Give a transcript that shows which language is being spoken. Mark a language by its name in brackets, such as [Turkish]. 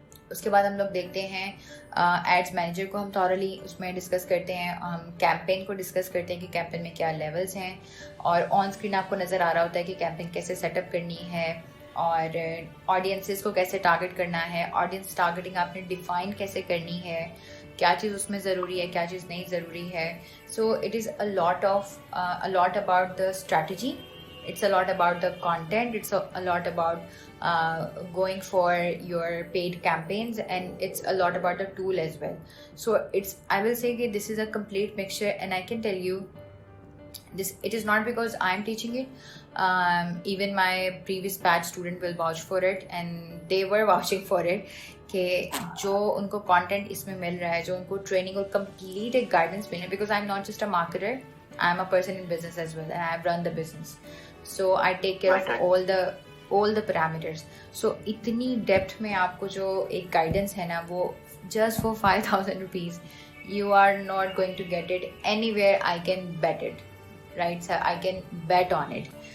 [Urdu] اس کے بعد ہم لوگ دیکھتے ہیں ایڈز مینیجر کو ہم تھورلی اس میں ڈسکس کرتے ہیں, ہم کیمپین کو ڈسکس کرتے ہیں کہ کیمپین میں کیا لیولز ہیں, اور آن اسکرین آپ کو نظر آ رہا ہوتا ہے کہ کیمپین کیسے سیٹ اپ کرنی ہے اور آڈینسز کو کیسے ٹارگٹ کرنا ہے, آڈینس ٹارگیٹنگ آپ نے ڈیفائن کیسے کرنی ہے, کیا چیز اس میں ضروری ہے, کیا چیز نہیں ضروری ہے. [English] So it is a lot about the strategy, it's a lot about the content, it's a lot about going for your paid campaigns, and it's a lot about the tool as well. So I will say that this is a complete mixture, and I can tell you this, it is not because I'm teaching it. Even my previous batch student will vouch for it, and they were vouching for it [Urdu] کہ جو ان کو content اس میں مل رہا ہے, [English] جو ان کو ٹریننگ اور کمپلیٹ ایک گائیڈنس مل رہا ہے, because I am not just a marketer, I am a person in business as well, and I have run the business, so I take care of all the parameters. So [Urdu] اتنی depth میں آپ کو جو ایک guidance ہے نا, [English] وہ just for 5,000 rupees you are not going to get it anywhere. I can bet it, right sir, I can bet on it.